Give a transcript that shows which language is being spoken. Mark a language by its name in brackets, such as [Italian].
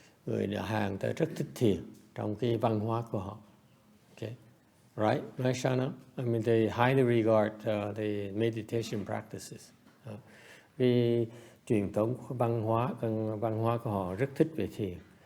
[Vietnamese] Người Hàn ta rất thích thiền trong cái văn hóa của họ. [English] Okay, right, Shana? I mean, they highly regard the meditation practices. [Vietnamese] Cái truyền thống văn hóa của họ rất thích về thiền.